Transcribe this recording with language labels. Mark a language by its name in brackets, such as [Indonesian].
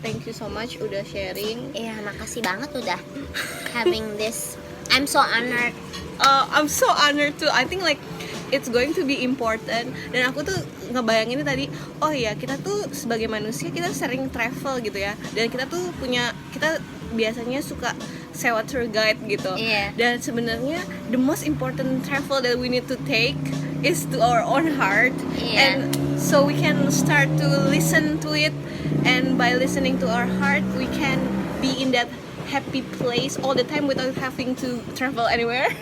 [English] Thank you so much [Indonesian] udah [English] sharing. [Indonesian] Iya, makasih banget udah [English] having this. I'm so honored. I'm so honored too. I think like it's going to be important. [Indonesian] Dan aku tuh ngebayanginnya tadi, oh iya kita tuh sebagai manusia kita sering travel gitu ya. Dan kita biasanya suka sewa tour guide gitu. Iya. Dan sebenarnya [English] the most important travel that we need to take is to our own heart. [Indonesian] Iya. [English] And so we can start to listen to it, and by listening to our heart we can be in that happy place all the time without having to travel anywhere.